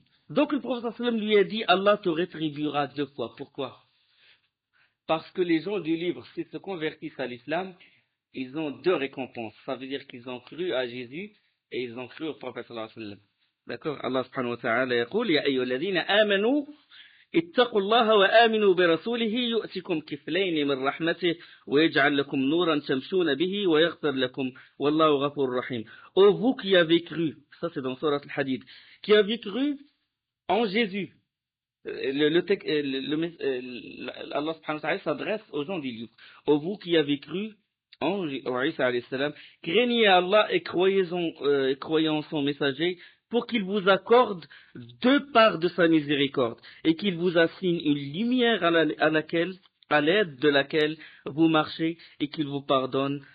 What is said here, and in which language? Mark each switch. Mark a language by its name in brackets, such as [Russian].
[French] Donc le prophète sallam lui a dit, Allah te rétribuera 2 fois. Pourquoi? Parce que les gens du livre, s'ils se convertissent à l'islam, ils ont 2 récompenses. Ça veut dire qu'ils ont cru à Jésus et ils ont cru au prophète sallallahu alayhi wa sallam. D'accord? [Arabic] Allah subhanahu wa ta'ala يقول يا أيها الذين آمنوا اتقوا الله وآمنوا برسوله يؤتكم كفلين من رحمته ويجعل لكم نورا تمشون به ويغفر لكم والله غفور رحيم. [French] Ô vous qui avez cru, ça c'est dans Surat al-Hadid, qui avez cru en Jésus. Allah subhanahu wa ta'ala s'adresse aux gens du livre. Ô vous qui avez cru en Isa alayhi salam, craignez Allah et croyez en son messager pour qu'il vous accorde 2 parts de sa miséricorde et qu'il vous assigne une lumière à l'aide de laquelle vous marchez et qu'il vous pardonne.